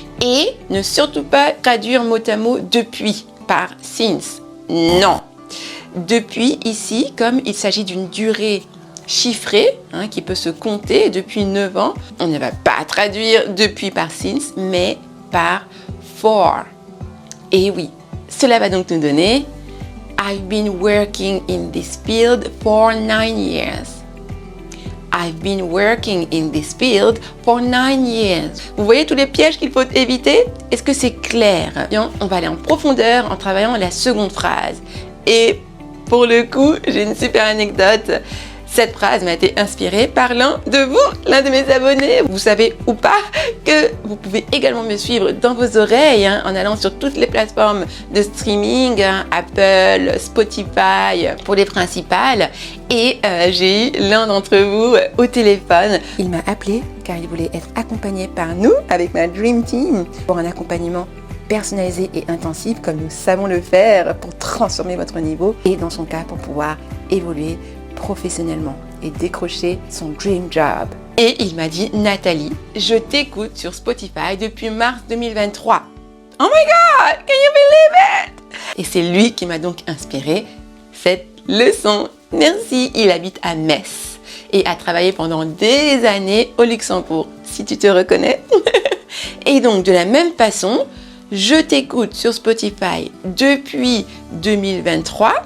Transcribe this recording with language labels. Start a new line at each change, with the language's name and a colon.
French: Et ne surtout pas traduire mot à mot depuis par since. Non. Depuis ici, comme il s'agit d'une durée chiffrée qui peut se compter depuis 9 ans, on ne va pas traduire depuis par since, mais par for. Et oui. Cela va donc nous donner
English: I've been working in this field for 9 years. I've been working in this field for 9 years.
French: Vous voyez tous les pièges qu'il faut éviter? Est-ce que c'est clair? Bien, on va aller en profondeur en travaillant la seconde phrase. Et pour le coup, j'ai une super anecdote. Cette phrase m'a été inspirée par l'un de vous, l'un de mes abonnés. Vous savez ou pas que vous pouvez également me suivre dans vos oreilles en allant sur toutes les plateformes de streaming, Apple, Spotify pour les principales. Et j'ai eu l'un d'entre vous au téléphone. Il m'a appelé car il voulait être accompagné par nous avec ma Dream Team pour un accompagnement personnalisé et intensif comme nous savons le faire pour transformer votre niveau et dans son cas pour pouvoir évoluer professionnellement et décrocher son dream job. Et il m'a dit, Nathalie, je t'écoute sur Spotify depuis mars 2023.
English: Oh my God, can you believe it?
French: Et c'est lui qui m'a donc inspiré cette leçon. Merci, il habite à Metz et a travaillé pendant des années au Luxembourg, si tu te reconnais. Et donc de la même façon, je t'écoute sur Spotify depuis 2023.